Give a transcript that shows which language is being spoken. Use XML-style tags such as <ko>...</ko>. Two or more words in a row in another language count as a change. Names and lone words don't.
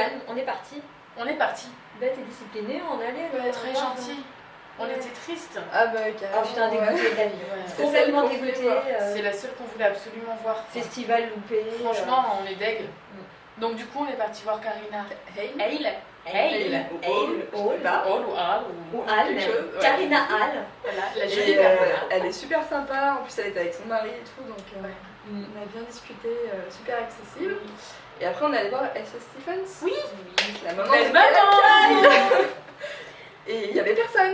<fr>même, on est parti. On est parti. Bête et disciplinée, on allait. Très gentil. On Ouais. était tristes. Ah bah Ah carrément. putain, ouais. dégoûté de la vie. Ouais. C'est Complètement celle qu'on voulait dégoûté. voir. C'est la seule qu'on voulait absolument voir. Festival loupé. Franchement, on est deg. Donc du coup, on est parti voir Karina. Hey. Hale. Hale. Hale. Hale. Hale. Bah. Hale ou Hale. Ou Al, Quelque même. chose, ouais. Karina Al. Voilà, la jolie Et Karina. elle est super sympa, en plus elle était avec son mari et tout, donc Ouais. on a bien discuté, super accessible. Et après on est allé voir Elsa Stephens. Oui. La maman Belle de maman. Kyle. Et il y avait personne.</fr>